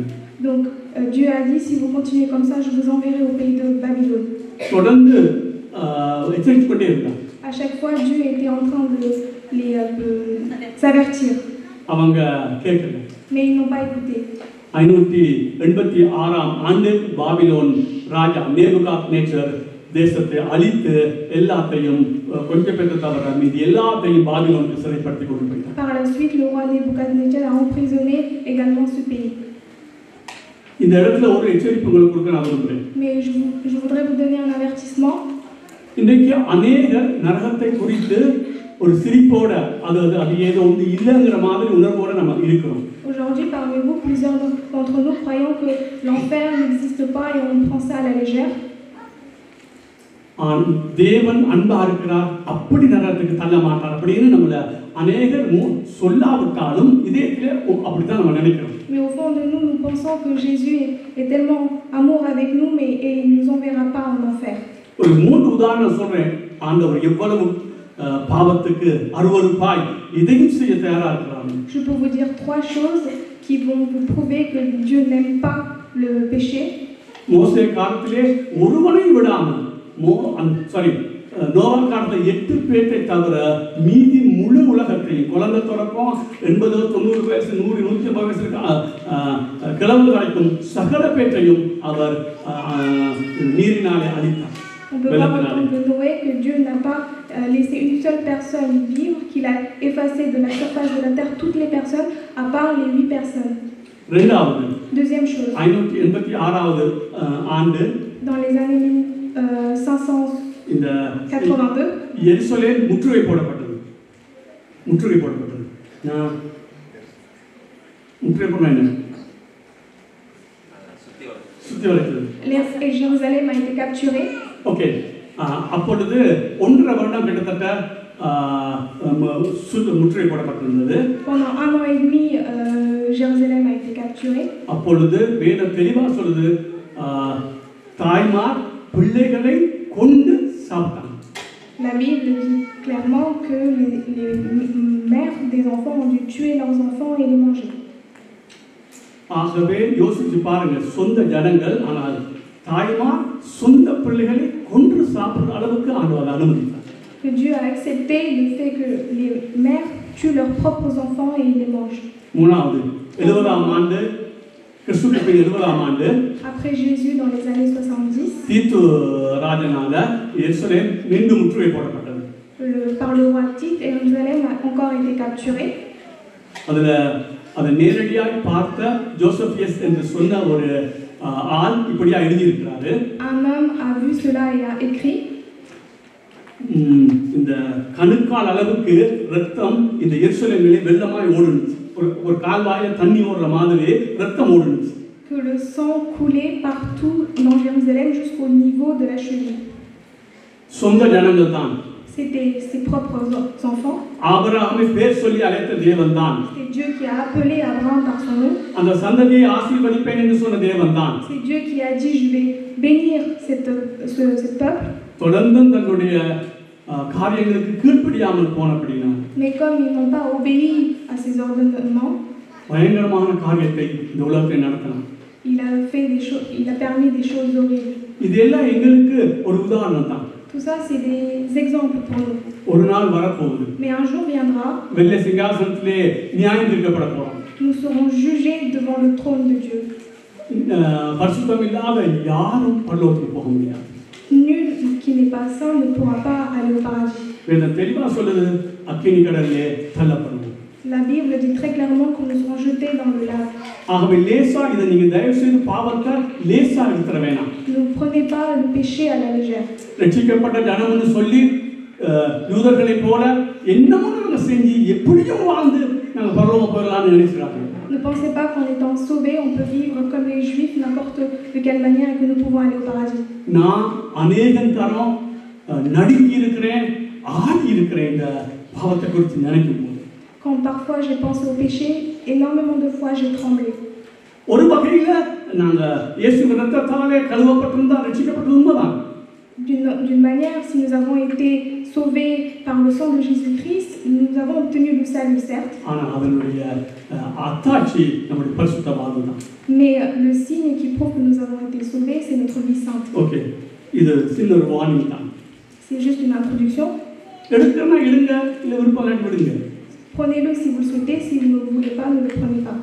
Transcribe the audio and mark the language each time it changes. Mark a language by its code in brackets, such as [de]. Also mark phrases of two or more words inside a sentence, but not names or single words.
[fr] donc Dieu a dit, si vous continuez comme ça, je vous enverrai au pays de Babylone. [ta] தொடர்ந்து எச்சரித்துக் கொண்டே இருந்தார். [fr] à chaque fois Dieu était en train de les s'avertir. [ta] அவங்க கேட்கல. [fr] mais ils n'ont pas écouté. [ta] 586ஆம் ஆண்டு பாபிலோன் ராஜா நேபுகாத்நேச்சர் தேசத்தை அழித்து எல்லாத்தையும் கொஞ்சம் பேரை தவிர மீதி எல்லாத்தையும் பாபிலோனுக்கு சிறைப்படுத்தி கொண்டு போயிட்டார். [fr] par la suite le roi Nebuchadnezzar a emprisonné également ce pays. [ta] இந்த இடத்துல ஒரு எச்சரிப்பு உங்களுக்கு கொடுக்க நான் விரும்புகிறேன். [fr] mais je voudrais vous donner un avertissement. [ta] இன்றைக்கு அநேக நரகத்தை குறித்து ஒரு சிரிப்போட அது ஏதோ ஒன்று இல்லைங்கிற மாதிரி உணர்வோட நம்ம இருக்கிறோம். [fr] aujourd'hui parmi vous plusieurs d'entre nous croyons que l'enfer n'existe pas et on prend ça à la légère. [ta] தேவன் அன்பா இருக்கிறார், அப்படி நரகத்துக்கு தள்ள மாட்டார் அப்படின்னு நம்மள அநேகர் சொல்லாவிட்டாலும் இதயத்திலே அப்படித்தான் நம்ம நினைக்கிறோம். [fr] mais au fond de nous nous pensons que Jésus est tellement amour avec nous mais et il nous enverra pas en enfer. [ta] ஒரு 3 உதாரணம் சொல்றேன். ஆண்டவர் எவ்வளவு பாவத்துக்கு அருவருப்பாய் இதையும் செய்ய தயாரா இருக்கிறார். [fr] je peux vous dire 3 choses qui vont vous prouver que Dieu n'aime pas le péché. [ta] மோசே காலத்திலே ஒருவனை விடாம நோவா காலத்துல 8 பேரை தவிர மீதி முழு உலகத்தையும் குழந்தை தொடக்கம் 80 90 வயசு 100 150 வயசு கிழவு வரைக்கும் சகல பேற்றையும் அவர் நீரினாலே அழித்தார். [fr] On peut voir au temps de Noé que Dieu n'a pas laissé une seule personne vivre, qu'il a effacé de la surface de la terre toutes les personnes à part les 8 personnes. Deuxième chose. [ta] 586வது ஆண்டு [fr] dans les années 582 [ta] எருசலேம் முற்றுகை போடப்பட்டது. முற்றுகை போடப்பட்டது. முற்றுகை போடணும் என்ன? சுற்றி வளைத்தது. [fr] Et Jérusalem a été capturée. [ta] ஓகே, அப்பொழுது 1.5 வருடம் கிட்டத்தட்ட முற்றுகை போடப்பட்டிருந்தது. [fr] Pendant 1 an et demi, Jérusalem a été capturée. [ta] அப்பொழுது வேதம் தெளிவாக சொல்லுது, தாய்மார் பிள்ளைகளை கொண்டு சாப்பிட்டாங்க. [fr] La Bible dit clairement que les mères des enfants ont dû tuer leurs enfants et les manger. [ta] ஆகவே யோசிச்சு பாருங்க, சொந்த ஜனங்கள், ஆனால் தாய்மார் சொந்த பிள்ளைகளை கொன்று சாப்பிடுற அளவுக்கு ஆண்டவர் அனுமதித்தார். [fr] Que Dieu a accepté le fait que les mères tuent leurs propres enfants et les mangent. [ta] மூணாவது 70ஆம் ஆண்டு, கிறிஸ்துவுக்கு 70ஆம் ஆண்டு, [fr] Après Jésus, dans les années 70, [ta] தீத்து ராஜனால எருசலேம் மீண்டும் முற்றுகை போடப்பட்டது. [fr] par le roi Tite, Jérusalem a encore été capturée. [ta] அதுல அதை நேரடியாக பார்த்த ஜோசபியஸ் என்று சொன்ன ஒரு ஆள் இப்படியா எழுதியிருக்கிறாரு. [fr] Un homme a vu cela et a écrit. [ta] இந்த கணுக்கால் அளவுக்கு ரத்தம் இந்த எருசலேமிலே வெள்ளமாய் ஓடுனுச்சு. ஒரு கால்வாயில தண்ணி ஓடுற மாதிரி ரத்தம் ஓடுனுச்சு. [fr] Que le sang coulait partout dans Jérusalem jusqu'au niveau de la cheville. [ta] சொந்த ஜனங்கள் தான். [fr] C'était ses propres enfants. [ta] ஆபிரகாமை பேர் சொல்லி அழைத்த தேவன் தான். [fr] C'est Dieu qui a appelé Abraham par son nom. [ta] அந்த சந்ததியை ஆசீர்வதிப்பேன் என்று சொன்ன தேவன் தான். [fr] C'est Dieu qui a dit, je vais bénir ce peuple. [ta] தொடர்ந்து தன்னுடைய காரியங்களுக்கு கீழ்ப்படியாமல் போனபடினா, [fr] Mais comme ils n'ont pas obéi à ses ordonnements, [ta] பயங்கரமான காரியத்தை இந்த உலகத்தை நடத்தினான். [fr] il a permis des choses horribles. [ta] இதெல்லாம் எங்களுக்கு ஒரு உதாரணம் தான். [fr] Tout ça, c'est des exemples pour nous. [ta] ஒரு நாள் வரப்போகுது. [fr] Mais un jour viendra, [ta] வெள்ளை சிங்காசனத்திலே நியாயம் தீர்க்கப்பட போறோம். [fr] nous serons jugés devant le trône de Dieu. [ta] பரிசுத்தம் இல்லாத யாரும் பரலோகத்துக்கு போக முடியாது. [fr] Nul qui n'est pas saint ne pourra pas aller au paradis. [ta] வேதம் தெளிவா சொல்லுது, அக்கினி கடலிலே தள்ளப்படுவோம். [fr] La Bible dit très clairement que nous serons jetés dans le lac. [ta] ஆகவே லேசா இதை நீங்க தயவு செய்து பாவத்தை லேசா எடுத்துற வேணாம். [fr] Ne prenez pas le péché à la légère. [ta] ரட்சிக்கப்பட்ட ஜனம்னு சொல்லி யூதர்களை போல என்னமோ நாங்கள் செஞ்சு எப்படியும் வாழ்ந்து நாங்கள் பரலோகம் போகலாம்னு நினைக்கிறாங்க. [fr] Ne pensez pas qu'en étant sauvés, on peut vivre comme les Juifs, n'importe de quelle manière, et que nous pouvons aller au paradis. [ta] நான் அநேகம் தரம் நடுங்கி இருக்கிறேன், ஆடி இருக்கிறேன் இந்த பாவத்தை குறித்து நினைக்கும் போது. [fr] Quand parfois j'ai pensé au péché, énormément de fois j'ai tremblé. [ta] ஒரு வகையில நாங்க இயேசு ரத்தத்தாலே கழுவப்பட்டிருந்தா ரட்சிக்கப்பட்டிருந்தோம். [fr] D'une manière, si nous avons été sauvés par le sang de Jésus-Christ, nous avons obtenu le salut, certes. [ta] ஆனால் அதனுடைய அத்தாட்சி நம்முடைய பரிசுத்தவாதம் தான். [fr] Mais le signe qui prouve que nous avons été sauvés, c'est notre vie sainte. [ta] ஓகே, இது சின்ன ஒரு வார்னிங் தான். [fr] C'est juste une introduction. [ta] எடுக்கணும்னா எடுங்க, இல்லை விருப்பம் இல்லாட்டி விடுங்க. [fr] Prenez-le si vous le souhaitez, si vous ne le voulez pas, ne le prenez pas.